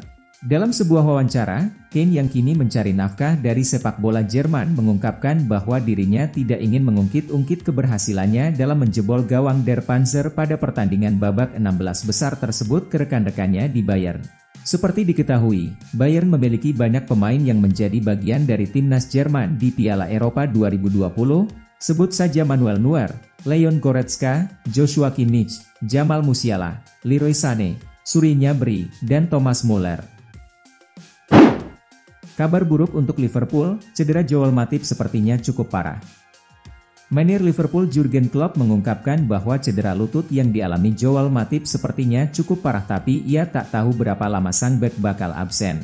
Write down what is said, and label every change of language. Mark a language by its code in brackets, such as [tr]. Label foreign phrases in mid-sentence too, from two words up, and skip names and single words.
[id] Dalam sebuah wawancara, Kane yang kini mencari nafkah dari sepak bola Jerman mengungkapkan bahwa dirinya tidak ingin mengungkit-ungkit keberhasilannya dalam menjebol gawang Der Panzer pada pertandingan babak 16 besar tersebut ke rekan-rekannya di Bayern. Seperti diketahui, Bayern memiliki banyak pemain yang menjadi bagian dari timnas Jerman di Piala Eropa 2020, sebut saja Manuel Neuer, Leon Goretzka, Joshua Kimmich, Jamal Musiala, Leroy Sané, Serge Gnabry, dan Thomas Muller. Kabar buruk untuk Liverpool, cedera Joel Matip sepertinya cukup parah. Manajer Liverpool Jurgen Klopp mengungkapkan bahwa cedera lutut yang dialami Joel Matip sepertinya cukup parah tapi ia tak tahu berapa lama sang bek bakal absen.